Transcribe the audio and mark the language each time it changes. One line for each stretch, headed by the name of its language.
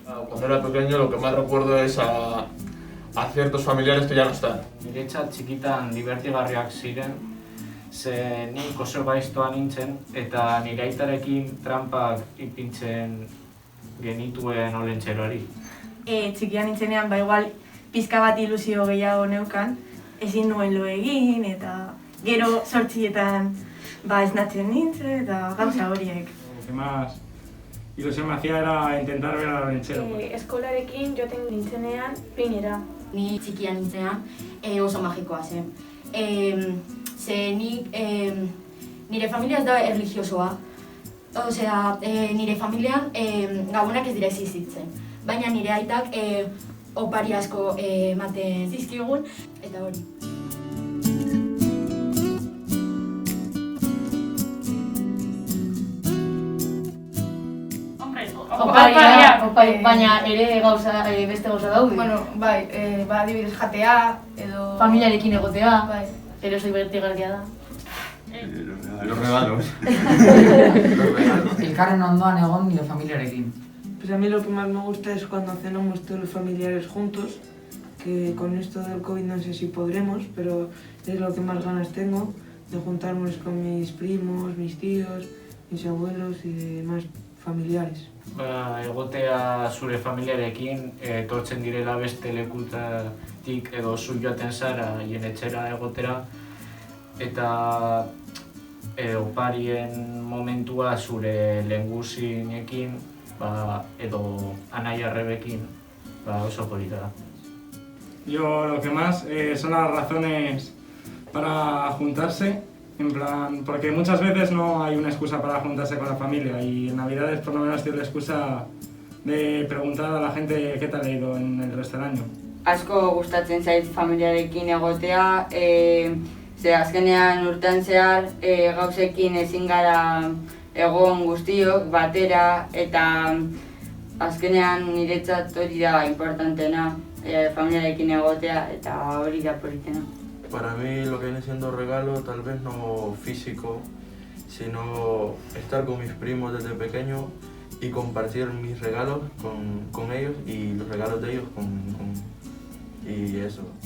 Spanish: Cuando era pequeño lo que más recuerdo es a ciertos familiares que ya no están.
Basque: Niretzat txikitan divertigarriak ziren, ze nik oso gaiztoa nintzen eta nire aitarekin trampak ipintzen genituen olentxeroari. Txikian nintzenean igual pizka bat ilusio gehiago neukan, ezin nuen lo egin eta gero 8etan esnatzen nintzen eta gauza horiek.
Spanish: Lo que más ilusión me hacía era intentar ver al olentzero.
Basque: Eskolarekin joaten nintzenean pinera. Ni txikian nintzean oso magikoa zen. Ze nire familia ez da erlijiosoa. Osea, nire familian gabonak ez dira existitzen. Baina nire aitak opari asko ematen zizkigun eta hori. Baina ere beste gauza daude. Bueno, adibidez jatea edo... Familiarekin egotea, ere oso divertigarria da.
Spanish: Los regalos.
Basque: Elkarren ondoan egon nire familiarekin.
Spanish: Pues a mí lo que más me gusta es cuando cenamos todos los familiares juntos, que con esto del COVID no sé si podremos, pero es lo que más ganas tengo, de juntarnos con mis primos, mis tíos, mis abuelos y demás familiares.
Basque: Egotea zure familiarekin, etortzen direla beste lekutatik edo zu joaten zara hien etxera egotera eta oparien momentua zure lehengusinekin edo anai arrebekin oso polita da.
Spanish: Yo lo que más son las razones para juntarse, en plan, porque muchas veces no hay una excusa para juntarse con la familia y en Navidades por lo menos tiene la excusa de preguntar a la gente qué tal ha ido en el resto del año.
Basque: Asko gustatzen zait familiarekin egotea, ze azkenean urtean zehar gauzekin ezin gara egon guztiok batera eta azkenean niretzat hori da importantena, familiarekin egotea eta hori da politena.
Spanish: Para mí lo que viene siendo regalo, tal vez no físico, sino estar con mis primos desde pequeño y compartir mis regalos con ellos y los regalos de ellos y eso.